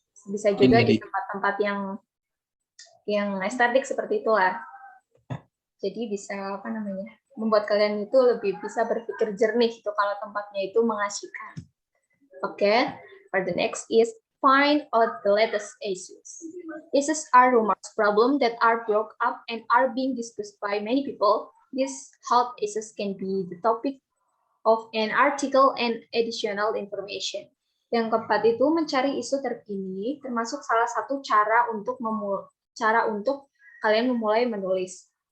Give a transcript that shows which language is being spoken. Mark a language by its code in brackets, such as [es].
[id] Bisa juga di tempat-tempat yang estetik seperti itulah. Jadi bisa membuat kalian itu lebih bisa berpikir jernih gitu kalau tempatnya itu mengasihkan. [en] Okay, for the next is find out the latest issues. Issues are rumors, problems that are brought up and are being discussed by many people. These hot issues can be the topic of an article and additional information. [id] Yang keempat itu mencari isu terkini, termasuk salah satu cara untuk kalian memulai menulis.